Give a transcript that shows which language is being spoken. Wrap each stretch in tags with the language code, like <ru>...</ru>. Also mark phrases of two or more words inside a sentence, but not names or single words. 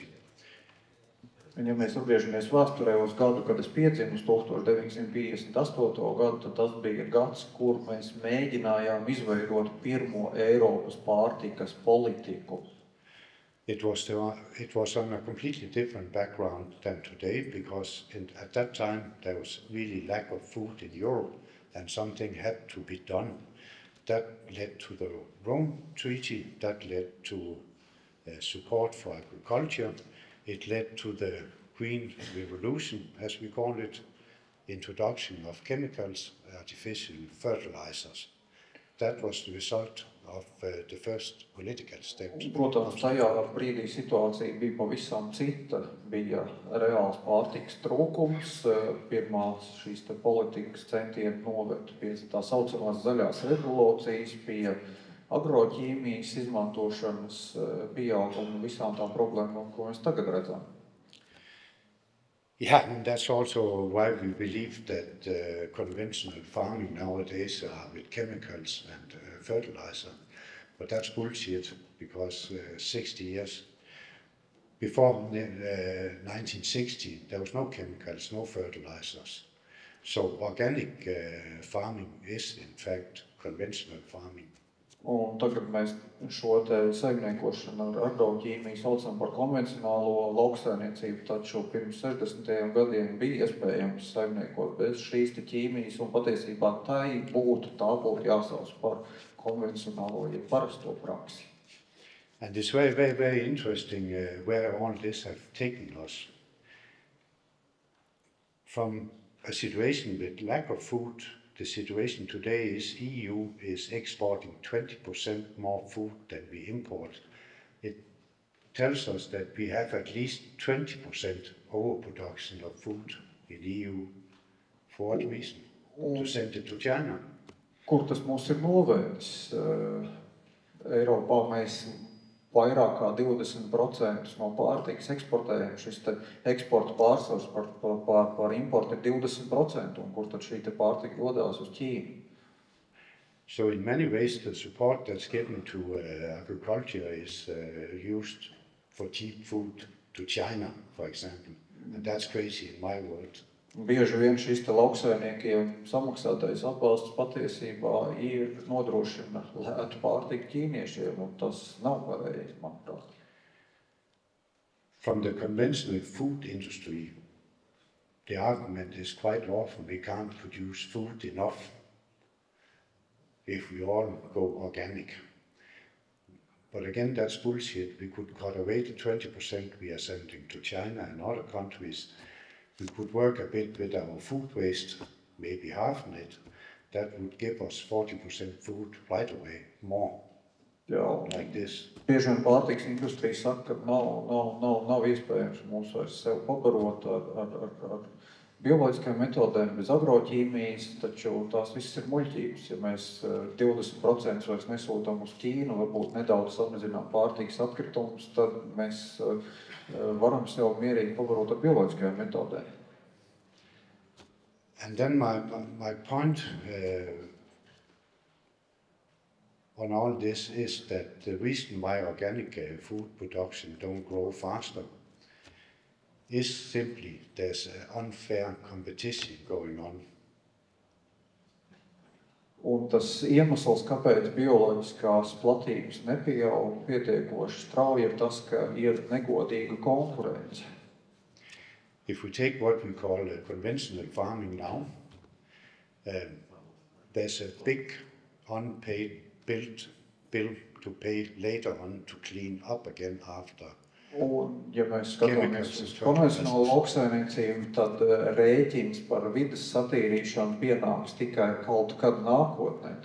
<lv>Un ja mēs atgriežamies vēsturē uz gadu, kad es piedzimu uz 1958. gadu, tad tas bija gads, kur mēs mēģinājām izveidot pirmo Eiropas pārtikas politiku.</lv> <en>It was on a completely different background than today, because at that time there was really lack of food in Europe and something had to be done. That led to the Rome Treaty, that led to support for agriculture. It led to the Green Revolution, as we call it, introduction of chemicals, artificial fertilizers. That was the result of the first political steps.</en> <lv>Protams, tajā brīdī situācija bija pavisam cita. Bija reāls pārtikas trūkums, pirmās šīs politikas centieni noved pie tā saucamās zaļās revolūcijas, pie agroķīmijas izmantošanas pieauguma visām tām problēmām, ko mēs tagad redzam.</lv> <en>Yeah, and that's also why we believe that conventional farming nowadays are with chemicals and fertilizer. But that's bullshit, because 60 years before 1960, there was no chemicals, no fertilizers. So organic farming is in fact conventional farming.</en> <lv>Un tagad mēs šo saimniekošanu ar agroķīmiju saucam par konvencionālo lauksaimniecību, taču pirms 60. gadiem bija iespējams saimniekot bez šīs ķīmijas, un patiesībā tā būtu jāsauc par konvencionālo, ja parasto praksi.</lv> <en>And it's very, very, very interesting where all this have taken us. From a situation with lack of food, the situation today is EU is exporting 20% more food than we import. It tells us that we have at least 20% overproduction of food in EU. For what reason? To send it to China.</en> <lv>Kur tas mūs ir novēdis? Eiropā mēs vairāk kā 20% no pārtikas eksportējam. Šis eksporta pārsvars par importu ir 20%, un kur tad šī pārtika dodās uz Ķīnu?</lv> <en>So in many ways the support that's given to agriculture is used for cheap food to China, for example. And that's crazy in my world.</en> <lv>Bieži vien šis lauksaimniekiem samaksātais atbalsts patiesībā ir nodrošina lētu pārtiku ķīniešiem, un tas nav pareizi, manuprāt.</lv> <en>From the conventional food industry, the argument is quite often we can't produce food enough if we all go organic. But again, that's bullshit. We could cut away the 20% we are sending to China and other countries. We could work a bit with our food waste, maybe half of it. That would give us 40% food right away, more. Jā, like this.</en> <lv>Bieži vien pārtikas industrija saka, ka nav iespējams mums vairs sev pabarot ar bioloģiskajām metodēm, bez agroķīmijas, taču tās viss ir muļķības. Ja mēs 20% vairs nesūtam uz Ķīnu, varbūt nedaudz samazinām pārtikas atkritumus, tad mēs varam sev mierīgi pabarot ar bioloģiskajām metodēm.</lv> <en>And then my point on all this is that the reason why organic food production don't grow faster is simply there's an unfair competition going on.</en> <lv>Un tas iemesls, kāpēc bioloģiskās platības nepieaug pietiekoši strauji, ir tas, ka ir negodīga konkurence.</lv> <en>If we take what we call conventional farming now, there's a big unpaid bill to pay later on to clean up again after.</en> <lv>Un, ja mēs skatāmies uz konvencionālo lauksaimniecību, tad rēķins par vides satīrīšanu pienāks tikai kaut kad nākotnē.</lv>